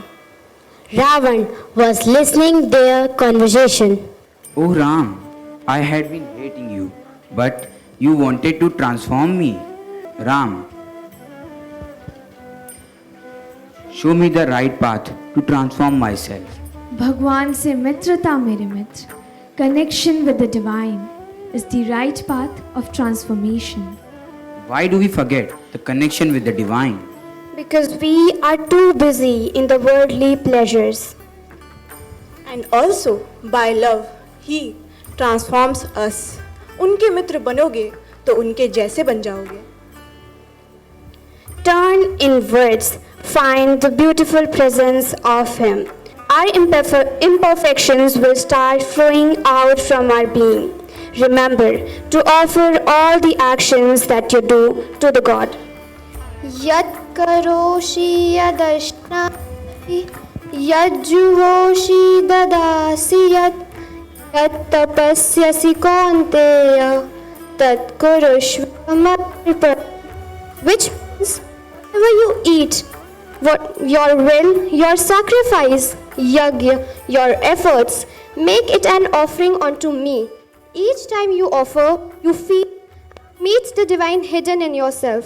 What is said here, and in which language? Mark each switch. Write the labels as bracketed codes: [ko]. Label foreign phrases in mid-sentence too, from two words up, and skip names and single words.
[en] Ravan was listening their conversation. Oh Ram, I had been hating you, but you wanted to transform me. Ram, show me the right path to transform myself. [hi] भगवान से मित्रता मेरे मित्र. [en] Connection with the divine is the right path of transformation. Why do we forget the connection with the divine? Because we are too busy in the worldly pleasures. And also, by love, he transforms us. [hi] उनके मित्र बनोगे तो उनके जैसे बन जाओगे. [en] Turn inwards, find the beautiful presence of him. Our imperfections will start flowing out from our being. Remember to offer all the actions that you do to the God. [sa] यत् करोषि यदश्न यत् जुहोषि ददासि यत् तपस्यसि कौन्तेय तत् कुरुष्व. [en] Which means whatever you eat, what your will, your sacrifice, yagya, your efforts, make it an offering unto me. Each time you offer, you feel meets the divine hidden in yourself.